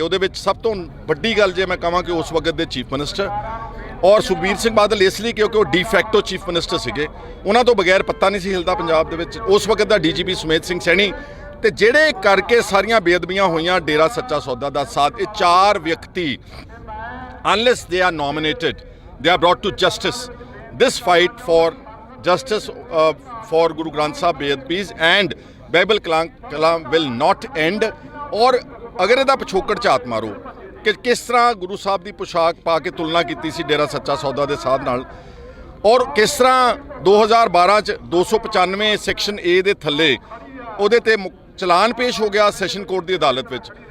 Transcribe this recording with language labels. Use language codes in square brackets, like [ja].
[pa] ਉਹਦੇ ਵਿੱਚ ਸਭ ਤੋਂ ਵੱਡੀ ਗੱਲ ਜੇ ਮੈਂ ਕਹਾਂ ਕਿ ਉਸ ਵਕਤ ਦੇ ਚੀਫ ਮਿਨਿਸਟਰ ਔਰ ਸੁਖਬੀਰ ਸਿੰਘ ਬਾਦਲ, ਇਸ ਲਈ ਕਿਉਂਕਿ ਉਹ ਡੀਫੈਕਟੋ ਚੀਫ ਮਿਨਿਸਟਰ ਸੀਗੇ, ਉਹਨਾਂ ਤੋਂ ਬਗੈਰ ਪੱਤਾ ਨਹੀਂ ਸੀ ਹਿਲਦਾ ਪੰਜਾਬ ਦੇ ਵਿੱਚ। ਉਸ ਵਕਤ ਦਾ DGP ਸੁਮੇਧ ਸਿੰਘ ਸੈਣੀ, ਤੇ ਜਿਹੜੇ ਕਰਕੇ ਸਾਰੀਆਂ ਬੇਅਦਬੀਆਂ ਹੋਈਆਂ, ਡੇਰਾ ਸੱਚਾ ਸੌਦਾ ਦਾ ਸਾਥ, ਇਹ 4 ਵਿਅਕਤੀ, [en] unless they are nominated, they are brought to justice. This fight for justice for Guru Granth Sahib ਬੇਅਦਬੀਜ਼ and Behbal Kalan will not end। [pa] ਔਰ ਅਗਰ ਇਹਦਾ ਪਿਛੋਕੜ ਝਾਤ ਮਾਰੋ ਕਿ ਕਿਸ ਤਰ੍ਹਾਂ ਗੁਰੂ ਸਾਹਿਬ ਦੀ ਪੁਸ਼ਾਕ ਪਾ ਕੇ ਤੁਲਨਾ ਕੀਤੀ ਸੀ ਡੇਰਾ ਸੱਚਾ ਸੌਦਾ ਦੇ ਸਾਧ ਨਾਲ, ਔਰ ਕਿਸ ਤਰ੍ਹਾਂ 2012 'ਚ 295 ਸੈਕਸ਼ਨ A ਦੇ ਥੱਲੇ ਉਹਦੇ ਤੇ ਚਲਾਨ ਪੇਸ਼ ਹੋ ਗਿਆ ਸੈਸ਼ਨ ਕੋਰਟ ਦੀ ਅਦਾਲਤ ਵਿੱਚ।